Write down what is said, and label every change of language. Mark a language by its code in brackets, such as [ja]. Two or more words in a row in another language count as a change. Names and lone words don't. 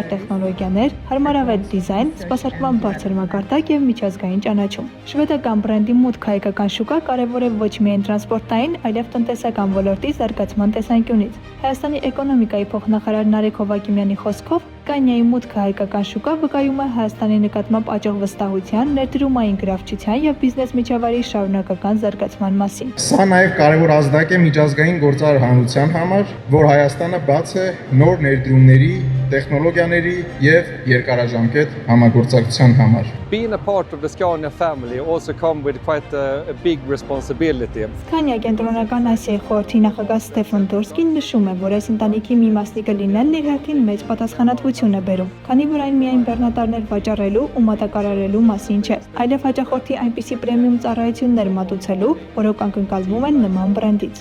[hy] տեխնոլոգիաներ, հարմարավետ դիզայն, սպասարկման բարձր մակարդակ եւ միջազգային ճանաչում։ Շվեդական բրենդի մուտքը հայկական շուկա կարևոր է ոչ միայն տրանսպորտային, այլև տնտեսական ոլորտի զարգացման տեսանկյունից։ Հայաստանի էկոնոմիկայի փոխնախարար Նարեկ Հովակիմյանի խոսքով Scania-ի մուտքը հայկական շուկա վկայում է Հայաստանի նկատմամբ աճող վստահության, ներդրումային գրավչության եւ բիզնես միջավայրի շարունակական զարգացման մասին։ Սա նաև կարևոր ազդակ է միջազգային գործարար հանրության համար, որ Հայաստանը բաց է նոր ներդրումների, տեխնոլոգիաների եւ երկարաժամկետ համագործակցության համար։ [en] Being a part of the Scania family also come with quite a big responsibility. [hy] Scania կենտրոնական Ասիայի խորհրդի նախագահ Ստեֆան Դորսկին նշում է, որ այս ընտանիքի մի մասնիկը լինելն իր հերթին մեծ պատասխանատվություն է բերում, քանի որ այն միայն բեռնատարներ վաճառելու ու մատակարարելու մասին չէ, այլև հաճախորդի այնպիսի պրեմիում ծառայություններ մատուցելու, որոնք ակնկալվում են նման բրենդից։